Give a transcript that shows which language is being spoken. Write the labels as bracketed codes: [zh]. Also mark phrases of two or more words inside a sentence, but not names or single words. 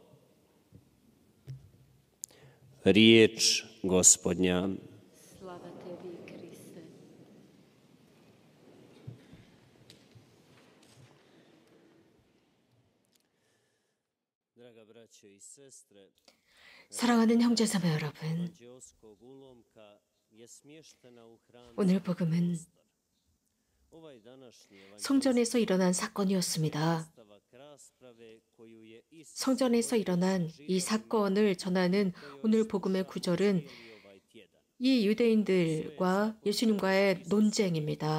[hr] Riječ Gospodnja. Slava Tebi, Kriste. Draga braćo i sestre, [ko] 사랑하는 형제자매 여러분, 오늘 복음은 성전에서 일어난 사건이었습니다. 성전에서 일어난 이 사건을 전하는 오늘 복음의 구절은 이 유대인들과 예수님과의 논쟁입니다.